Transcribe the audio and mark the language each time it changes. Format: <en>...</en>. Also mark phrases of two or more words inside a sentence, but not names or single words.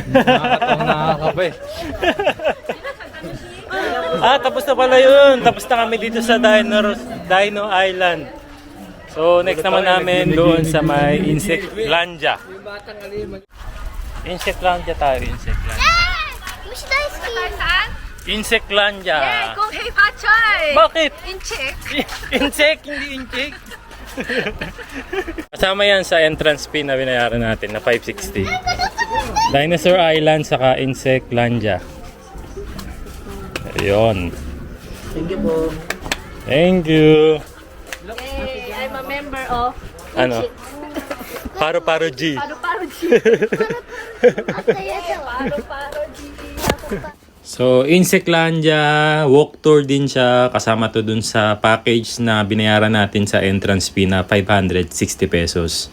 <tl>Nakakapay. Tapos na pala yun. Tapos na kami dito sa Dino Island. So, next naman namin doon sa may Insectlandia. Insectlandia tayo, Insectlandia.</tl> <ja>虫 大好き.</ja> <tl>Insectlandia. Kung hey Pachoy! Bakit? Incheck! Insect, hindi insect. Kasama yan sa entrance fee na binayaran natin na 560. Dinosaur Island saka Insectlandia. Ayun.</tl> <en>Thank you</en> <tl>po.</tl> <en>Thank you. Hey, I'm a member of</en> <tl>Ano? Paro-paro G. Paro-Paro G. Paro-Paro G. So, Insectlandia,</tl> <en>walk tour</en> <tl>din siya. Kasama to dun sa package na binayaran natin sa entrance fee na 560 pesos.</tl>